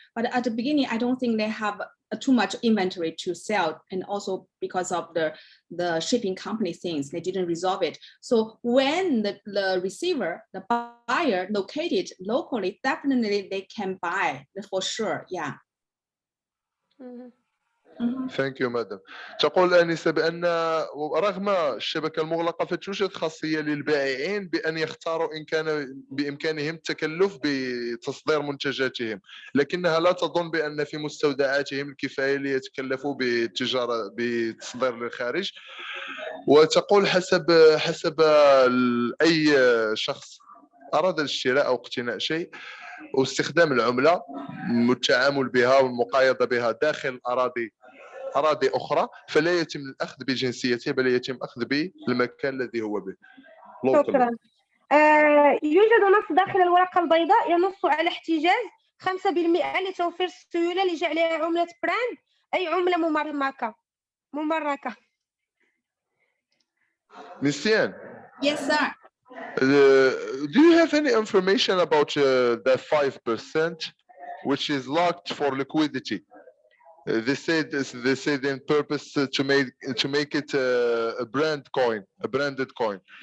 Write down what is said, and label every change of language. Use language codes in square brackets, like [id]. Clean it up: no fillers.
[en] But at the beginning, I don't think they have too much inventory to sell, and also because of the shipping company things, they didn't resolve it. So when the receiver, the buyer located locally, definitely they can buy for sure, yeah. Thank you, madam. [ar] تقول آنسة بأن رغم الشبكة المغلقة فتوجد خاصية للبائعين بأن يختاروا إن كان بإمكانهم التكلف بتصدير منتجاتهم، لكنها لا تظن بأن في مستودعاتهم الكفاية ليتكلفوا بتصدير للخارج. وتقول حسب أي شخص أراد الاشتراء أو اقتناء شيء واستخدام العملة والتعامل بها والمقايضة بها داخل أراضي أخرى، فلا يتم الأخذ بجنسيته بل يتم الأخذ بالمكان الذي هو به. شكرا. يوجد نص داخل الورقة البيضاء ينص على احتجاز 5% لتوفير السيولة لجعلها عملة براند أي عملة ممركة. نسيان. [en] Yes, sir. Do you have any information about the 5% which is locked for liquidity? They said in purpose to make it a branded coin.